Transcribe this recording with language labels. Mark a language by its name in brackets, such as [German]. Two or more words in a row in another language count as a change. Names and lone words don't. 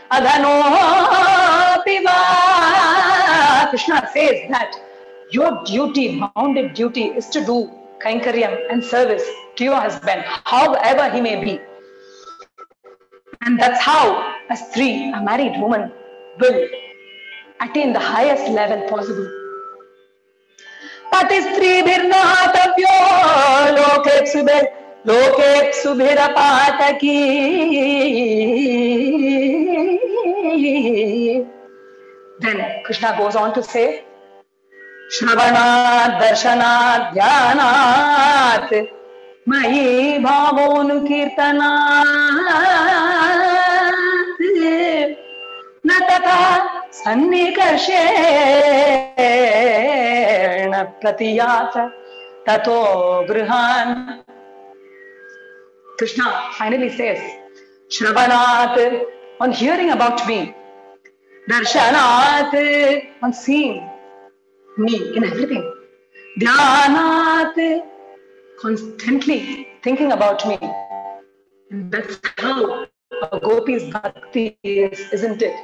[English] Krishna says that your duty, bounded duty, is to do kainkaryam and service to your husband, however he may be. And that's how a stree, a married woman, will attain the highest level possible. [Sanskrit] Patistri bhirnahatavyo loke subhirapataki. [English] Then Krishna goes on to say, [Sanskrit] Shravanat darshanat dhyanat mayi bhavonu kirtanat natata sannikarshena pratiyata tato grihan. [English] Krishna finally says, Shravanat, on hearing about me, darshanat, on seeing me in everything, dhyanat, constantly thinking about me. And that's how a gopi's bhakti is, isn't it?